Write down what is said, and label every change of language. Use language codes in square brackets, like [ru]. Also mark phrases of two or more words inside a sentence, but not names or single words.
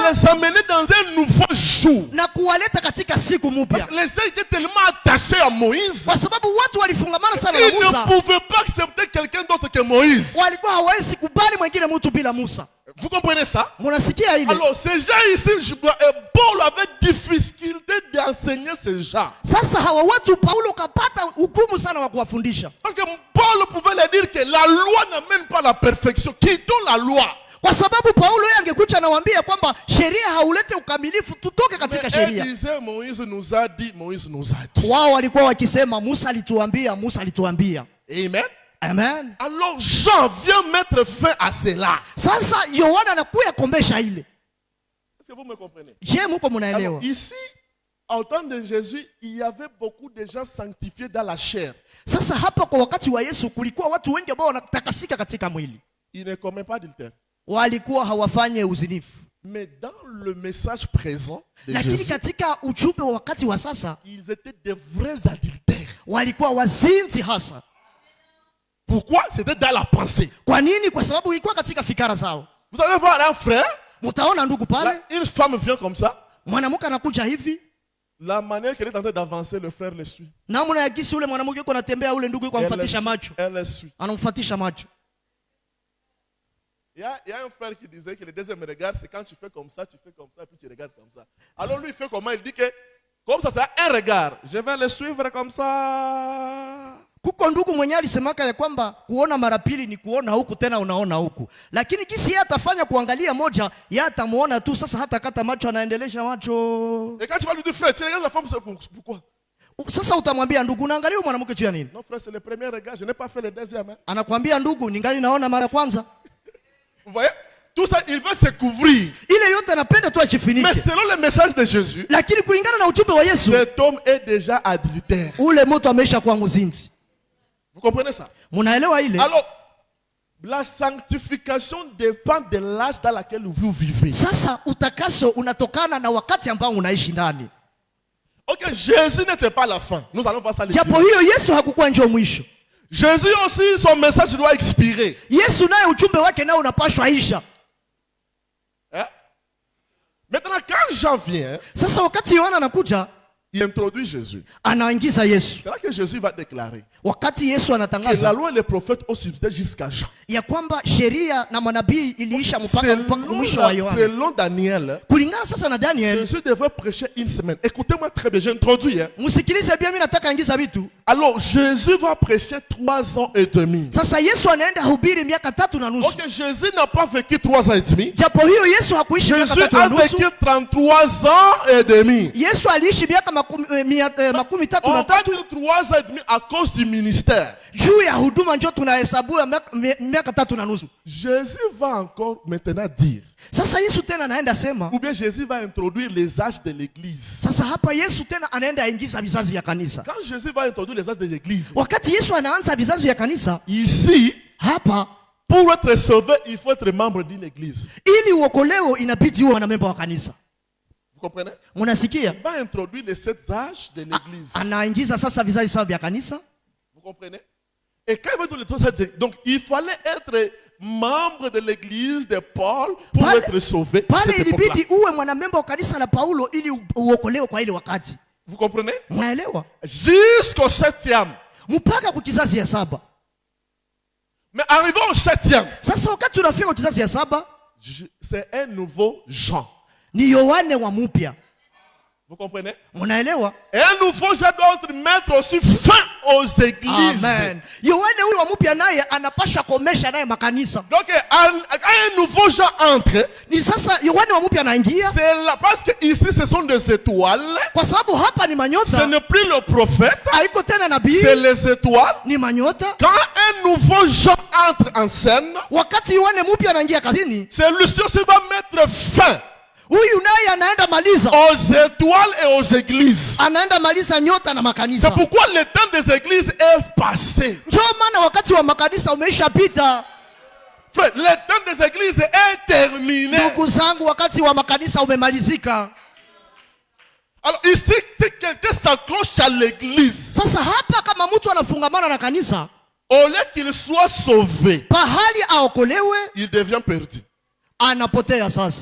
[fr] Et les amener dans un nouveau jour. [sw] Na kuwaleta katika siku mpya. [fr] Les gens étaient tellement attachés à Moïse. [sw] Kwa sababu watu walifungamana sana na Musa. [fr] Ils ne pouvaient pas accepter quelqu'un d'autre que Moïse. [sw] Walikuwa hawawezi kubali mwingine mtu bila Musa. [fr] Vous comprenez ça? [sw] Munasikia ile? [fr] Alors ces gens ici, Paul avait difficulté d'enseigner ces gens. [sw] Sasa hawa watu Paulo kapata hukumu sana wa kuwafundisha. [fr] Parce que Paul pouvait leur dire que la loi n'amène pas la perfection. Quittons la loi. [sw] Kwa sababu Paulo yeye angekuja nawaambia kwamba sheria haulete ukamilifu, tutoke katika sheria. [fr] Mais disait Moïse nous a dit, Moïse nous a dit. [sw] Wao walikuwa wakisema Musa alituambia, Musa alituambia. Amen. Amen. [fr] Alors Jean vient mettre fin à cela. [sw] Sasa Yohana anakuya kombesha ile. [fr] Est-ce que vous me comprenez? [sw] Je muko munaelewa? [fr] Ici, au temps de Jésus, il y avait beaucoup de gens sanctifiés dans la chair. [sw] Sasa hapa kwa wakati wa Yesu kulikuwa watu wengi ambao wanatakasika katika mwili. [fr] Ils ne commettent pas d'adultère. [sw] Walikuwa hawafanye uzinifu. [fr] Mais dans le message présent de [sw] lakini [fr] Jésus, [sw] katika ujumbe wa wakati wa sasa, [fr] ils étaient des vrais adultères. [sw] Walikuwa wazinzi hasa. [fr] Pourquoi? C'était dans la pensée. [sw] Kwa nini? Kwa sababu ilikuwa katika fikara zao. [fr] Vous allez voir un frère, [sw] mtaona ndugu pale, [fr] une femme vient comme ça. [sw] Mwanamke anakuja hivi. [fr] La manière qu'elle est en train d'avancer, le frère le suit. [sw] Namna ya gisi ule mwanamke yuko anatembea, ule ndugu yuko amfuatisha macho. [fr] Elle le suit. [sw] Anamfuatisha macho. [fr] Il y a un frère qui disait que le deuxième regard, c'est quand tu fais comme ça, puis tu regardes comme ça. Alors lui, il fait comment? Il dit que, comme ça, c'est un regard. Je vais le suivre comme ça. [sw] Kuko ndugu mwenye alisemaka ya kwamba kuona mara pili ni kuona huku tena unaona huku. Lakini kisi yeye atafanya kuangalia moja, yeye atamuona tu sasa hata kata macho anaendelesha macho. [fr] Et quand tu vas lui dire frère, tu regardes la femme, c'est pourquoi? [sw] Sasa utamwambia ndugu unaangalia mwanamke tu ya nini? [fr] Non frère, c'est le premier regard, je n'ai pas fait le deuxième. Hein. [sw] Anakuambia ndugu ningali naona mara kwanza. [fr] Vous voyez? Tout ça, il veut se couvrir. [sw] Ile yote anapenda tu ajifunike. [fr] Mais selon le message de Jésus, [sw] lakini kulingana na ujumbe wa Yesu, [fr] cet homme est déjà adultère. [sw] Ule mtu amesha kuwa mzinzi. [fr] Vous comprenez ça? [sw] Munaelewa ile? [fr] Alors, la sanctification dépend de l'âge dans lequel vous vivez. [sw] Sasa utakaso unatokana na wakati ambao unaishi ndani. [fr] Ok, Jésus n'était pas la fin. Nous allons voir ça. [sw] Japo hiyo Yesu hakukuwa njoo mwisho. [fr] Jésus aussi, son message doit expirer. [sw] Yesu naye ujumbe wake nao unapashwa isha. Hein? [fr] Maintenant, quand Jean vient, [sw] sasa wakati Yohana anakuja, [fr] il introduit Jésus. [sw] Anaingiza Yesu. [fr] C'est là que Jésus va déclarer [sw] wakati Yesu anatangaza [fr] que la loi et les prophètes ont subsisté jusqu'à Jean. [sw] ya kwamba sheria na manabii iliisha mpaka mwisho wa Yohana. [fr] Selon Daniel, [sw] kulingana sasa na Daniel, [fr] Jésus devrait prêcher une semaine. Écoutez-moi très bien, j'introduis. [sw] Msikilize bien, mimi nataka ingiza vitu. [fr] Alors Jésus va prêcher 3 ans et demi. [sw] Sasa Yesu anaenda hubiri miaka 3 na nusu. [fr] Ok, Jésus n'a pas vécu 3 ans et demi. [sw] Japo hiyo Yesu hakuishi miaka 3 na nusu. [fr] Jésus a vécu 33 ans et demi. [sw] Yesu aliishi miaka makumi tatu na tatu. [fr] 3 ans et demi à cause du ministère. [sw] Juu ya huduma ndio tunahesabu miaka 3 na nusu. [fr] Jésus va encore maintenant dire. [sw] Sasa Yesu tena anaenda sema. [fr] Ou bien Jésus va introduire les âges de l'église. [sw] Sasa hapa Yesu tena anaenda ingiza vizazi vya kanisa. [fr] Quand Jésus va introduire les âges de l'église. [sw] Wakati Yesu anaanza vizazi vya kanisa. [fr] Ici, [sw] hapa, [fr] pour être sauvé, il faut être membre d'une église. [sw] Ili uokolewe inabidi uwe mwanamemba wa kanisa. [fr] Vous comprenez? [sw] Munasikia? [fr] Il va introduire les 7 âges de l'église. [sw] Anaingiza sasa vizazi saba vya kanisa. [fr] Vous comprenez? Et quand il va donner les 3 âges, donc il fallait être membre de l'église de Paul pour être sauvé. [sw] Pale ilibidi uwe mwanamemba wa kanisa la Paulo ili uokolewe kwa ile wakati. [fr] Vous comprenez? [sw] Mnaelewa? [fr] Jusqu'au 7e. [sw] Mpaka kwa kizazi ya 7. [fr] Mais arrivons au 7e. [sw] Sasa wakati unafika kwa kizazi ya 7, [fr] c'est un nouveau Jean. [sw] Ni Yohane wa mpya. [fr] Vous comprenez? [sw] Unaelewa? [fr] Et un nouveau Jean doit mettre aussi fin aux églises. Amen. [sw] Yohane huyu wa mpya naye anapasha komesha naye makanisa. [fr] Donc un nouveau Jean entre. [sw] Ni sasa Yohane wa mpya anaingia. [fr] C'est là parce que ici ce sont des étoiles. [sw] Kwa sababu hapa ni manyota. [fr] Ce n'est plus le prophète. [sw] Haiko tena nabii. [fr] C'est les étoiles. [sw] Ni manyota. [fr] Quand un nouveau Jean entre en scène, [sw] wakati Yohane mpya anaingia kazini, [fr] c'est lui qui va mettre fin. [sw] Huyu naye anaenda maliza [fr] aux étoiles et aux églises. [sw] Anaenda maliza nyota na makanisa. [fr] C'est pourquoi le temps des églises est passé. [sw] Ndio maana wakati wa makanisa umeisha pita. [fr] Frère, le temps des églises est terminé. [sw] Ndugu zangu, wakati wa makanisa umemalizika. [fr] Alors ici, si quelqu'un s'accroche à l'église, [sw] sasa hapa kama mtu anafungamana na kanisa, [fr] au lieu qu'il soit sauvé, [sw] pahali aokolewe, [fr] il devient perdu. [sw] Anapotea sasa.